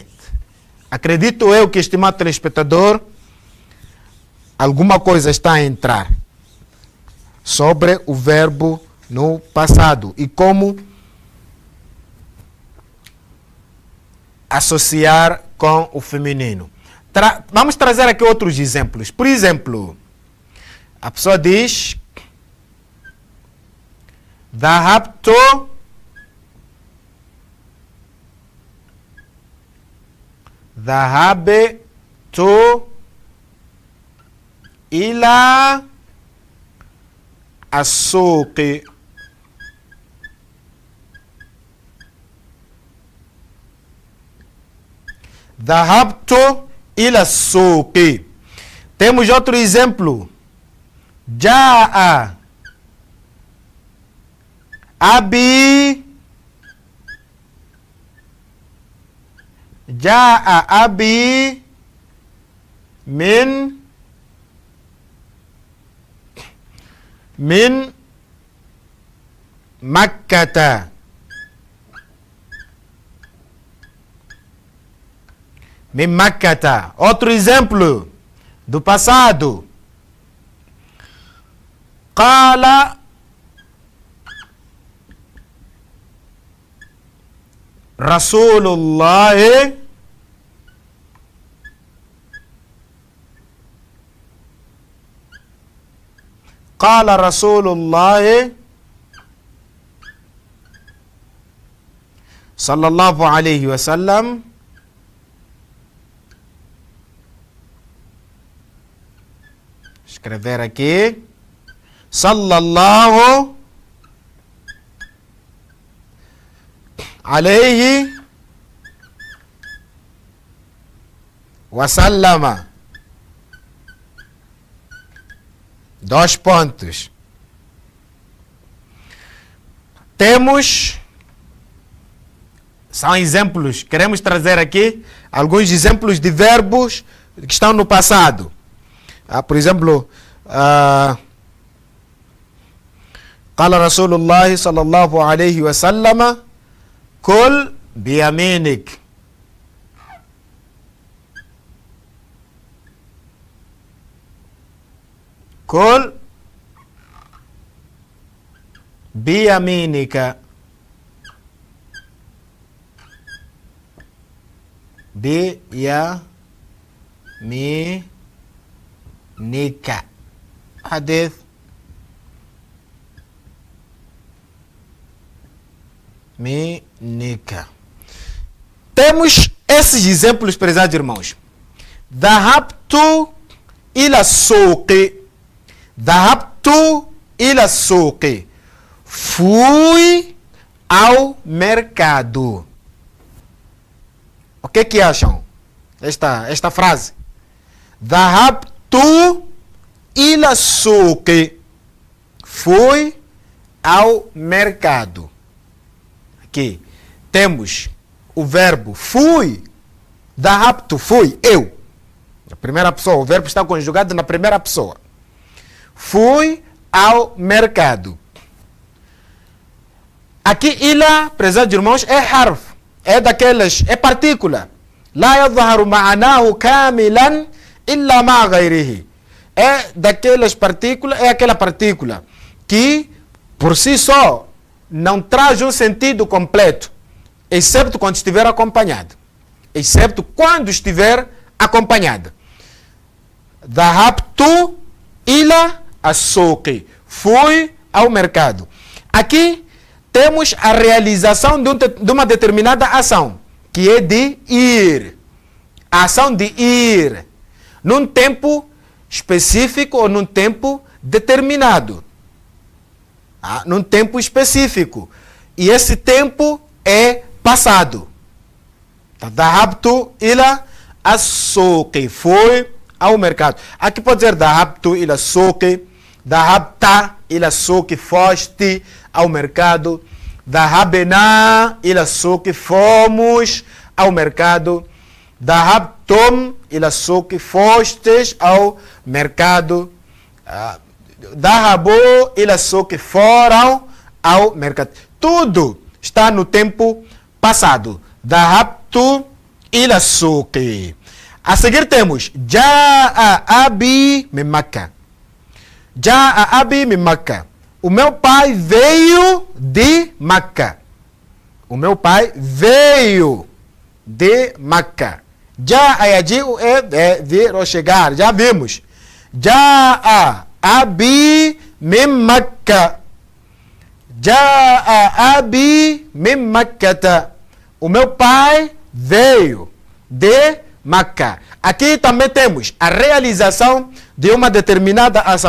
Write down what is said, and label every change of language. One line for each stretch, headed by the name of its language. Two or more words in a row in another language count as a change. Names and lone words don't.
Portuguese: Acredito eu que, estimado telespectador, alguma coisa está a entrar sobre o verbo no passado e como associar com o feminino. Vamos trazer aqui outros exemplos. Por exemplo, a pessoa diz:
Arabic: ذهبت ذهبت إلى السوق. ذهبت إلى السوق.
Portuguese: Temos outro exemplo.
Arabic: جاء أبي. جاء أبي من مكة. من مكة.
Portuguese: Outro exemplo do passado.
Arabic: قال رسول الله قال رسول الله صلى الله عليه وسلم.
Portuguese: Escrever aqui.
Arabic: صلى الله عليه وسلم.
Portuguese: Dois pontos. Temos, são exemplos, queremos trazer aqui alguns exemplos de verbos que estão no passado. Por exemplo,
Arabic: قال رسول الله صلى الله عليه وسلم كل بيمينك. كل بيمينك. بيمينك. حديث minica.
Portuguese: Temos esses exemplos, prezados irmãos.
Arabic: ذهبت إلى السوق. ذهبت إلى السوق.
Portuguese: Fui ao mercado. O que acham? Esta frase.
Arabic: ذهبت إلى السوق.
Portuguese: Fui ao mercado. Aqui temos o verbo fui. ذهبت, fui, eu. Na primeira pessoa, o verbo está conjugado na primeira pessoa. Fui ao mercado. Aqui, ila, prezados irmãos, é harf. É daquelas, é partícula.
Arabic: لا يظهر معناه كاملا إلا مع غيره.
Portuguese: É daquelas partículas, é aquela partícula que, por si só, não traz um sentido completo, excepto quando estiver acompanhado. Excepto quando estiver acompanhada.
Arabic: ذهبت إلى السوق.
Portuguese: Fui ao mercado. Aqui temos a realização de uma determinada ação, que é de ir. A ação de ir. Num tempo específico ou num tempo determinado. Num tempo específico. E esse tempo é passado.
Arabic: ذهبت إلى السوق.
Portuguese: Foi ao mercado. Aqui pode dizer
Arabic: ذهبت إلى السوق. ذهبت إلى السوق.
Portuguese: Foste ao mercado.
Arabic: ذهبنا إلى السوق.
Portuguese: Fomos ao mercado.
Arabic: ذهبتم إلى السوق.
Portuguese: Fostes ao mercado.
Arabic: ذهبوا إلى السوق.
Portuguese: Foram ao mercado. Tudo está no tempo passado.
Arabic: ذهبت إلى السوق.
Portuguese: A seguir temos
Arabic: جاء أبي من مكة. جاء أبي من مكة.
Portuguese: O meu pai veio de Meca. O meu pai veio de Meca. Já yaji'u é vir ou chegar. Já vimos.
Arabic: جاء أبي من مكة. جاء أبي من مكة.
Portuguese: O meu pai veio de Meca. Aqui também temos a realização de uma determinada ação.